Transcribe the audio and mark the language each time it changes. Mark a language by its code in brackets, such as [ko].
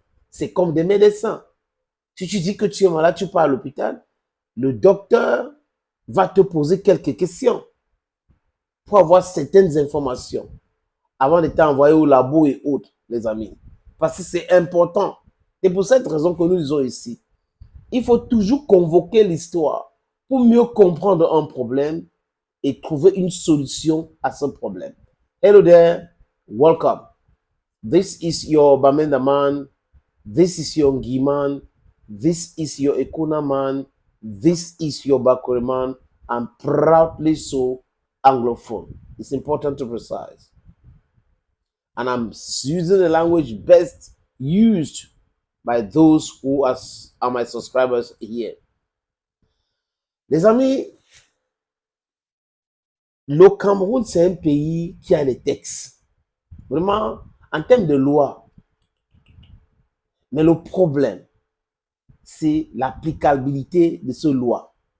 [fr] C'est comme des médecins. Si tu dis que tu es malade, tu pars à l'hôpital, le docteur va te poser quelques questions pour avoir certaines informations avant de t'envoyer au labo et autres, les amis. Parce que c'est important. Et pour cette raison que nous disons ici, il faut toujours convoquer l'histoire pour mieux comprendre un problème et trouver une solution à ce problème. [en] Hello there, welcome. This is your Bamenda man. This is your Ngiman. This is your Ekuna man. This is your Bakure man. I'm proudly so Anglophone. It's important to precise. And I'm using the language best used by those who are my subscribers here. [fr] Les amis, le Cameroun, c'est un pays qui a les textes. Vraiment, en termes de loi. Mais le problème, c'est l'applicabilité de ces lois.